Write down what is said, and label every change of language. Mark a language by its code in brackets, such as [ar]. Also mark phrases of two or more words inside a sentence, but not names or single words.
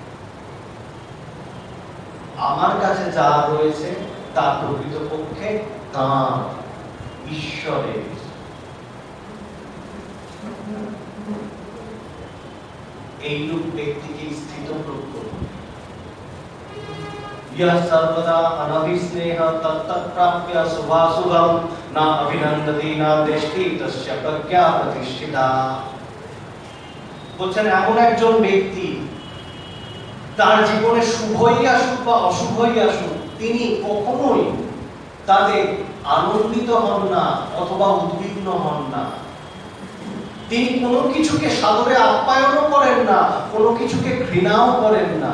[bn] আমার কাছে যা রয়েছে তা প্রকৃতপক্ষে তাঁর, ঈশ্বরের। এইরূপ ব্যক্তিকে স্থিতপ্রজ্ঞ, [sa] यह सर्वदा अनभिस्नेह तत्तत्प्राप्य शुभाशुभं न अभिनन्दति न दृष्टि तस्य प्रज्ञा प्रतिष्ठिता। [bn] বলছেন এমন একজন ব্যক্তি, তার জীবনে শুভই আসুক বা অশুভই আসুক, তিনি কখনোই তাতে আনন্দিত হন না অথবা উদ্বিগ্ন হন না। তিনি কোনো কিছুকে সাদরে আপ্যায়নও করেন না, কোনো কিছুকে ঘৃণাও করেন না।